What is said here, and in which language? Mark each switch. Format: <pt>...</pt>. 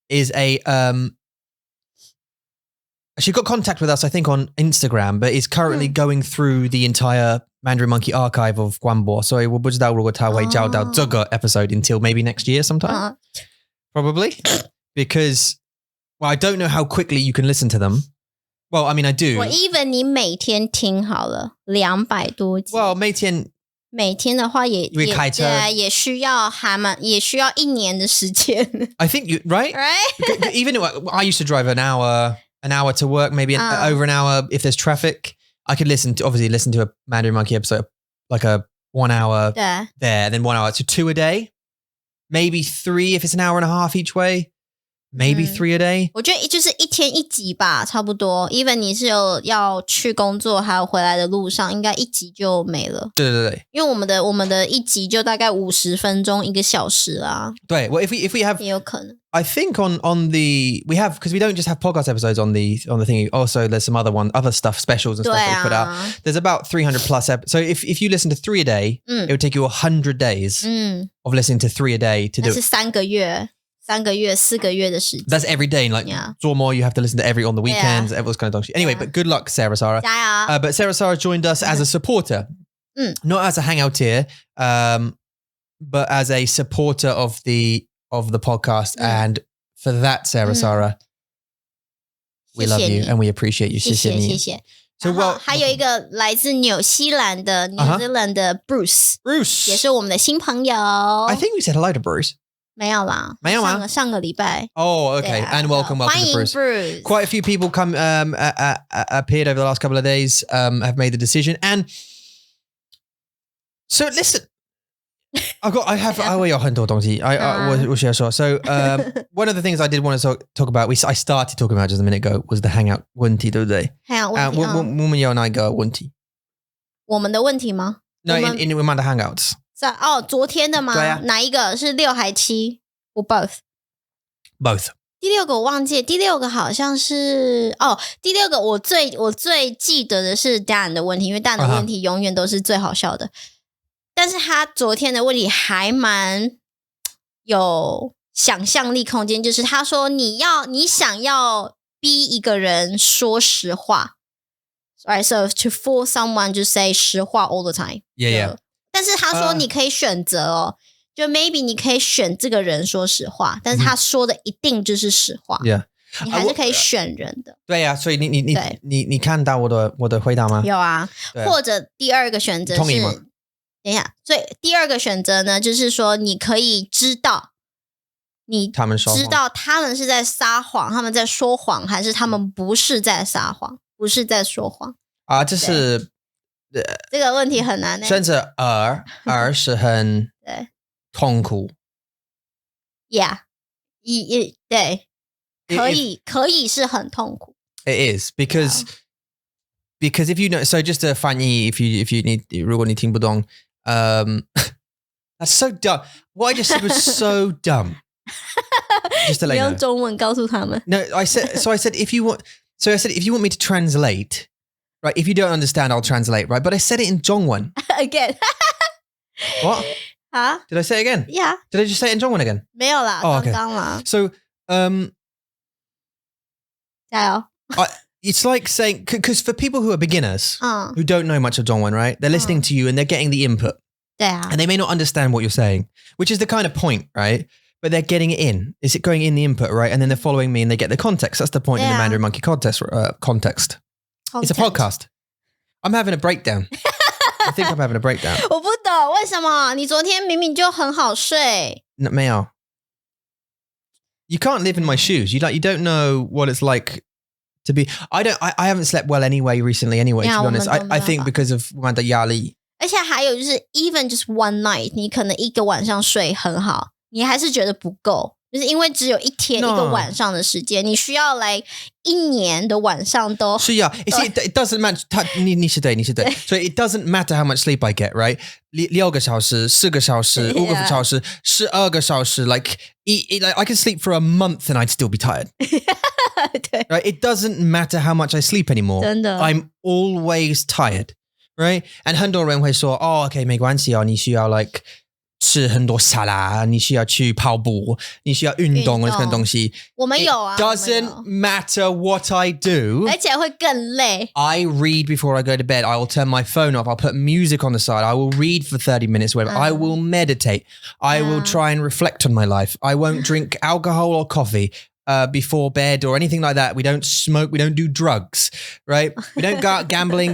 <en>she got contact with us I think on Instagram but is currently going through the entire Mandarin Monkey archive of Guanbo so</en> <zh>我不知道如果他会找到这个</zh> <en>episode until maybe next year sometime probably because well I don't know how quickly you can listen to them well I mean I do</en> <zh>我</zh> <en>even</en> <zh>你每天听好了200多集</zh> <en>well</en> <zh>每天的话也开车也需要1年的时间</zh> <en>I think you right even I used to drive an hour to work maybe over an hour if there's traffic I could listen to a Mandarin Monkey episode like a 1 hour there then 1 hour to 2 a day maybe 3 if it's an hour and a half each way maybe 3 a day</en> <zh>我觉得就是1天1集吧差不多</zh> <en>even</en> <zh>你是有要去工作还有回来的路上应该1集就没了对对对因为我们的1集就大概50分钟1个小时啦对</zh> <en>well if we have</en> <zh>也有可能</zh> <en>I think on the we have because we don't just have podcast episodes on the thing. Also, there's some other stuff, specials and stuff that we put out. There's about 300 plus episodes. So if you listen to 3 a day, it would take you 100 days of listening to 3 a day to do it.</en> <zh>是3个月4个月的时间。</zh> <en>That's every day. Like 做more, you have to listen to every on the weekends, all those kind of things. Anyway, but good luck, Sarah.</en> <zh>加油</zh> <en>but Sarah joined us as a supporter, not as a hangouteer, but as a supporter of the podcast. And for that, Sarah, we love you and we appreciate you.</en> <zh>谢谢。 So, 还有一个来自纽西兰的 New Zealand 的 Bruce 也是我们的新朋友。</zh> <en>I think we said hello to Bruce.</en> <zh>没有啦，没有吗？上个礼拜。</zh> <en>Oh, okay. And welcome to Bruce. Quite a few people appeared over the last couple of days, have made the decision. And so listen,</en> <zh>我有很多东西我需要说</zh> <en>So one of the things I did want to talk about, I started talking about just a minute ago, was the hangout</en> <zh>问题，对不对？ hangout 问题。我们有哪一个问题？我们的问题吗？</zh> <en>No, in the hangouts.</en> <zh>昨天的吗？对啊。哪一个是6还7？ 我 both。第6个我忘记，第6个好像是第6个我最记得的是 Dan 的问题，因为 Dan 的问题永远都是最好笑的。但是他昨天的问题还蛮有想象力空间，就是他说你想要逼一个人说实话 ，</zh> <en>right? So to force someone to say 实话 all the time. Yeah.</en> <zh>但是他说你可以选择就 maybe 你可以选这个人说实话，但是他说的一定就是实话。</zh> <en>Yeah.</en> <zh>你还是可以选人的。对啊，所以你看到我的回答吗？有啊。或者第2个选择是。同意吗？等一下，所以第2个选择呢，就是说你可以知道他们是在撒谎，他们在说谎，还是他们不是在撒谎，不是在说谎啊？这是这个问题很难选择2是很痛苦。 Yeah， 对，可以是很痛苦。</zh> <en>It is because if you know, so just to 翻译 if you need</en> <zh>如果你听不懂。</zh> <en>That's so dumb. What I just said was so dumb. Just to let you know.</en> <zh>用中文告诉他们。</zh> <en>No, I said if you want me to translate, right? If you don't understand, I'll translate, right? But I said it in Zhongwen. Again. What? Huh? Did I say it again? Yeah. Did I just say it in Zhongwen again?</en> <zh>没有啦，刚刚啦。</zh> <en>So,</en> <zh>加油。</zh> <en>It's like saying, because for people who are beginners, who don't know much of Zhongwen, right? They're listening to you and they're getting the input. Yeah. And they may not understand what you're saying, which is the kind of point, right? But they're getting it in. Is it going in the input, right? And then they're following me and they get the context. That's the point in the Mandarin Monkey context. It's a podcast. I'm having a breakdown. I think I'm having a breakdown.</en> <zh>我不懂为什么你昨天明明就很好睡。没有。</zh> <en>You can't live in my shoes. You don't know what it's like to be. I haven't slept well anyway recently. Anyway, to be honest, I think because of 压力。</en> <zh>而且还有就是</zh> <en>even just one night</en> <zh>你可能一个晚上睡很好，你还是觉得不够，就是因为只有一天一个晚上的时间，你需要来1年的晚上都是呀。</zh> <en>It doesn't matter.</en> <zh>你是对。</zh> <en>So it doesn't matter how much sleep I get, right?</en> <zh>6个小时、4个小时、5个小时、12个小时</zh> <en>like I can sleep for a month and I'd still be tired. Right? It doesn't matter how much I sleep anymore.</en> <zh>真的</zh> <en>I'm always tired. Right?</en> <zh>And 很多人会说OK 没关系你需要 like 吃很多沙拉，你需要去跑步，你需要运动这种东西。我们有啊。</zh> <en>It doesn't matter what I do.</en> <zh>而且会更累。</zh> <en>I read before I go to bed. I will turn my phone off. I'll put music on the side. I will read for 30 minutes. I will meditate. I will try and reflect on my life. I won't drink alcohol or coffee before bed or anything like that. We don't smoke. We don't do drugs, right? We don't go out gambling.</en>